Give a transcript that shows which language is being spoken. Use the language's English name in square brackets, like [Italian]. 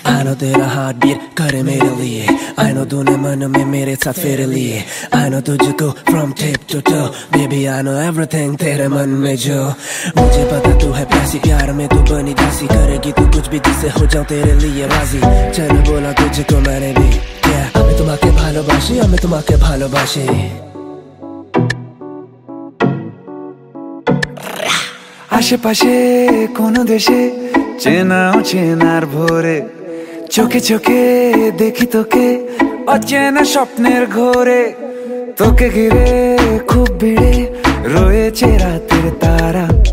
[English] I know [Hindi] तेरा [English] heart beat [Hindi] करे मेरे लिए. I know तूने मन में मेरे साथ फेरे लिए. [English] I know तुझको from tip to toe. Baby, I know everything [Hindi] तेरे मन में जो. मुझे पता तू है प्यासी प्यार में तू बनी दासी करेगी तू कुछ भी जिससे हो जाऊं तेरे लिए राजी. चल बोला तुझको मैंने भी. [Bangla] Yeah, আমি তোমাকে ভালোবাসি, আমি তোমাকে ভালোবাসি. আশেপাশে কোনো দেশে চেনাও চেনার ভোরে চোখে চোখে দেখি তোকে অচেনা স্বপ্নের ঘোরে তোকে ঘিরে খুব ভিড়ে রয়েছে রাতের তারা